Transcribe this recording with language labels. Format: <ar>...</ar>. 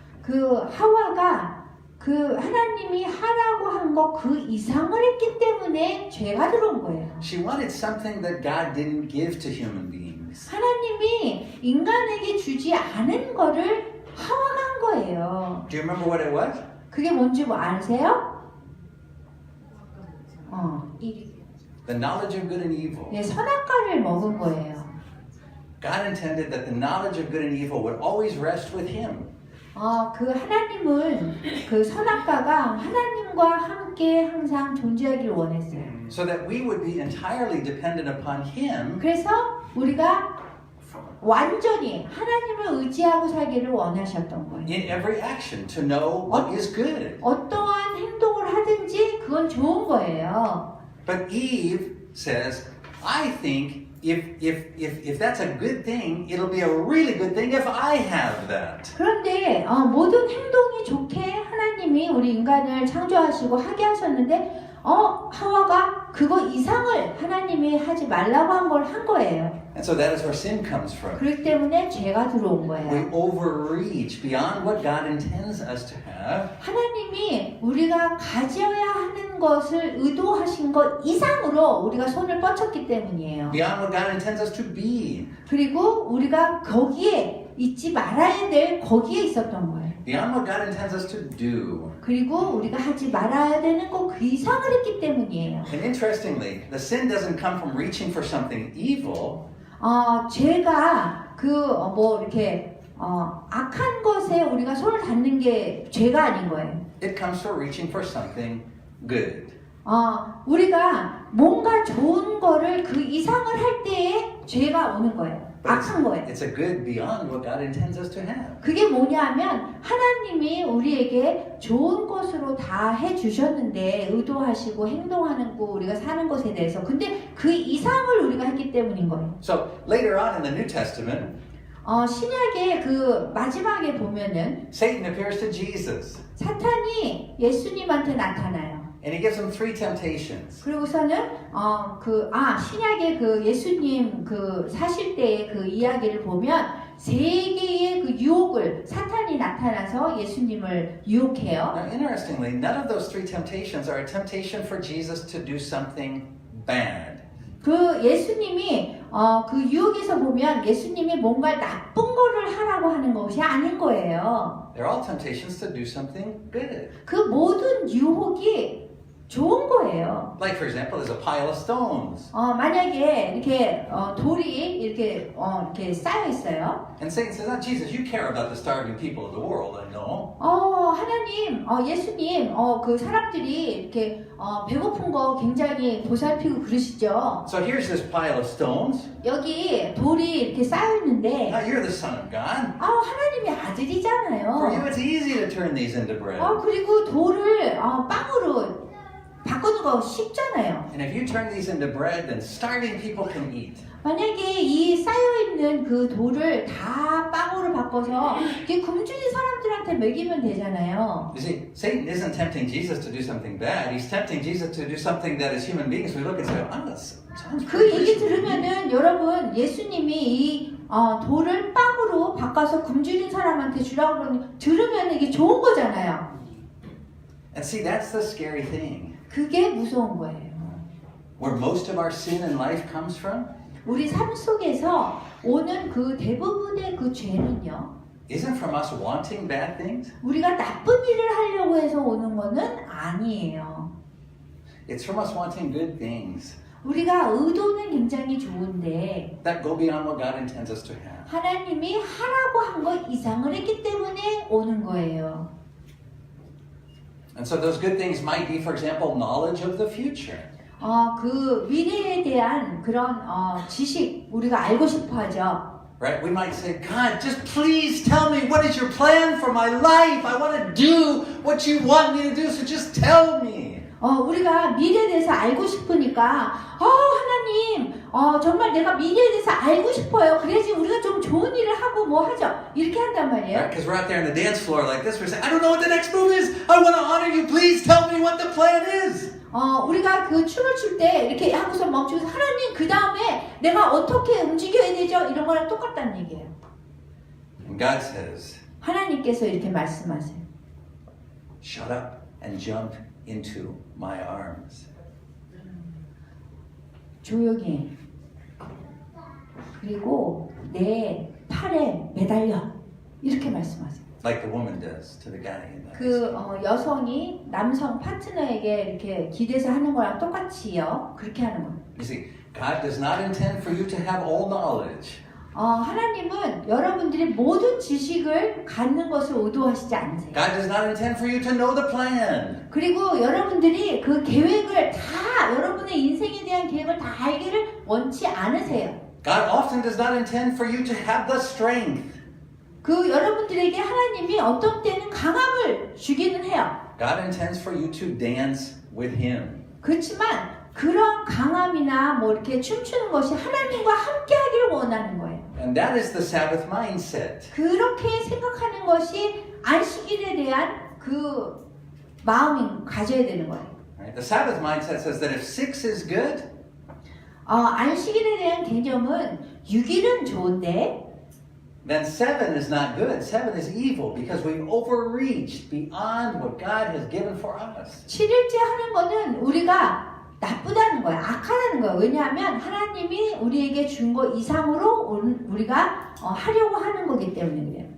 <ko>그 하와가 그 하나님이 하라고 한 거 그 이상을 했기 때문에 죄가 들어온 거예요.</ko> <en>She wanted something that God didn't give to human beings.</en> <ko>하나님이 인간에게 주지 않은 거를 하와가 한 거예요.</ko> <en>Do you remember what it was?</en> <ko>그게 뭔지 뭐 아세요?</ko> <en>The knowledge of good and evil.</en> <ko>네, 선악과를 먹은 거예요.</ko> <en>God intended that the knowledge of good and evil would always rest with him.</en> <ko>그 하나님은 그 선악과가 하나님과 함께 항상 존재하기를 원했어요.</ko> <en>So that we would be entirely dependent upon him</en> <ko>그래서 우리가 완전히 하나님을 의지하고 살기를 원하셨던 거예요.</ko> <en>in every action to know what is good.</en> <ko>어떠한 행동을 하든지 그건 좋은 거예요.</ko> <en>But Eve says, I think if that's a good thing, it'll be a really good thing if I have that.</en> <ko>그런데 모든 행동이 좋게 하나님이 우리 인간을 창조하시고 하게 하셨는데 하와가 그거 이상을 하나님이 하지 말라고 한 걸 한 거예요.</ko> <en>And so that is where sin comes from.</en> <ko>그렇기 때문에 죄가 들어온</ko> <en>We</en> <ko>거예요.</ko> <en>overreach beyond what God intends us to have.</en> <ko>하나님이 우리가 가져야 하는 것을 의도하신 것 이상으로 우리가 손을 뻗쳤기 때문이에요.</ko> <en>Beyond what God intends us to be.</en> <ko>그리고 우리가 거기에 있지 말아야 될 거기에 있었던 거예요.</ko> <en>Beyond what God intends us to do.</en> <ko>그리고 우리가 하지 말아야 되는 거 그 이상을 했기 때문이에요.</ko> <en>And interestingly, the sin doesn't come from reaching for something evil.</en> <ko>죄가 이렇게 악한 것에 우리가 손을 닿는 게 죄가 아닌 거예요.</ko> <en>It comes from reaching for something good.</en> <ko>우리가 뭔가 좋은 거를 그 이상을 할 때에 죄가 오는 거예요.</ko> <en>But</en> <ko>악한 거예요.</ko> <en>it's a good beyond what God intends us to have.</en> <ko>그게 뭐냐면 하나님이 우리에게 좋은 것으로 다 해주셨는데 의도하시고 행동하는 거 우리가 사는 것에 대해서 근데 그 이상을 우리가 했기 때문인 거예요.</ko> <en>So later on in the New Testament,</en> <ko>신약의 그 마지막에 보면은</ko> <en>Satan appears to Jesus</en> <ko>사탄이 예수님한테 나타나요.</ko> <en>and he gives him three temptations.</en> <ko>그리고서는 신약의 그 예수님 그 사실 때의 그 이야기를 보면 세 개의 그 유혹을 사탄이 나타나서 예수님을 유혹해요.</ko> <en>Now, interestingly, none of those three temptations are a temptation for Jesus to do something bad.</en> <ko>그 예수님이 그 유혹에서 보면 예수님이 뭔가 나쁜 거를 하라고 하는 것이 아닌 거예요.</ko> <en>They're all temptations to do something good.</en> <ko>그 모든 유혹이 좋은 거예요.</ko> <en>Like, for example, there's a pile of stones.</en> <ko>만약에 이렇게 돌이 이렇게 쌓여 있어요.</ko> <en>And Satan says, "Oh, Jesus, you care about the starving people of the world, I know."</en> <ko>하나님, 예수님, 그 사람들이 이렇게 배고픈 거 굉장히 보살피고 그러시죠.</ko> <en>So here's this pile of stones.</en> <ko>여기 돌이 이렇게 쌓여 있는데,</ko> <en>Now you're the Son of God.</en> <ko>하나님의</ko> <en>For you,</en> <ko>아들이잖아요.</ko> <en>it's easy to turn these into bread.</en> <ko>그리고 돌을 빵으로 바꾸는 거 쉽잖아요.</ko> <en>And if you turn these into bread, then starving people can eat.</en> <ko>만약에 이 쌓여있는 그 돌을 다 빵으로 바꿔서 이게 굶주린 사람들한테 먹이면 되잖아요.</ko> <en>You see, Satan isn't tempting Jesus to do something bad. He's tempting Jesus to do something that as human beings we look and say, "Oh, that sounds</en> <ko>그</ko> <en>pretty</en> <ko>얘기</ko> <en>good."</en> <ko>들으면은 여러분 예수님이 이 돌을 빵으로 바꿔서 굶주린 사람한테 주라고 그러니 들으면 이게 좋은 거잖아요.</ko> <en>And see, that's the scary thing.</en> <ko>그게 무서운 거예요.</ko> <en>Where most of our sin in life comes from</en> <ko>우리 삶 속에서 오는 그 대부분의 그 죄는요.</ko> <en>isn't from us wanting bad things.</en> <ko>우리가 나쁜 일을 하려고 해서 오는 거는 아니에요.</ko> <en>It's from us wanting good things</en> <ko>우리가 의도는 굉장히 좋은데</ko> <en>that go beyond what God intends us to have.</en> <ko>하나님이 하라고 한 것 이상을 했기 때문에 오는 거예요.</ko> <en>And so those good things might be, for example, knowledge of the future.</en> <ko>그 미래에 대한 그런 지식 우리가 알고 싶어 하죠.</ko> <en>Right? We might say, "God, just please tell me what is your plan for my life. I want to do what you want me to do, so just tell me."</en> <ko>우리가 미래에 대해서 알고 싶으니까 하나님 정말 내가 미래에 대해서 알고 싶어요. 그래야지 우리가 좀 좋은 일을 하고 뭐 하죠. 이렇게 한단 말이에요.</ko> <en>Because we're out there on the dance floor like this. We're saying, I don't know what the next move is. I want to honor you. Please tell me what the plan is.</en> <ko>우리가 그 춤을 출 때 이렇게 하고서 멈추고 하나님 그 다음에 내가 어떻게 움직여야 되죠? 이런 거랑 똑같다는 얘기예요.</ko> <en>And God says,</en> <ko>하나님께서 이렇게 말씀하세요.</ko> <en>shut up and jump into my arms.</en> <ko>조용히 해. 그리고 내 팔에 매달려. 이렇게 말씀하세요.</ko> <en>Like the woman does to the guy in the</en> <ko>그 여성이 남성 파트너에게 이렇게 기대서 하는 거랑 똑같이요. 그렇게 하는 거예요.</ko> <en>You see, God does not intend for you to have all knowledge.</en> <ko>하나님은 여러분들이 모든 지식을 갖는 것을 의도하시지 않으세요.</ko> <en>God does not intend for you to know the plan.</en> <ko>그리고 여러분들이 그 계획을 다 여러분의 인생에 대한 계획을 다 알기를 원치 않으세요.</ko> <en>God often does not intend for you to have the strength.</en> <ko>그 여러분들에게 하나님이 어떤 때는 강함을 주기는 해요.</ko> <en>God intends for you to dance with Him.</en> <ko>그렇지만 그런 강함이나 뭐 이렇게 춤추는 것이 하나님과 함께 하기를 원하는 거예요.</ko> <en>And that is the Sabbath mindset.</en> <ko>그렇게 생각하는 것이 안식일에 대한 그 마음이 가져야 되는 거예요.</ko> <en>Right? The Sabbath mindset says that if 6 is good,</en> <ko>안식일에 대한 개념은 6일은 좋은데</ko> <en>then 7 is not good. 7 is evil because we've overreached beyond what God has given for us.</en> <ko>7일째 하는 거는 우리가 나쁘다는 거예요. 악하다는 거예요. 왜냐하면 하나님이 우리에게 준 거 이상으로 우리가 하려고 하는 거기 때문에 그래요.</ko>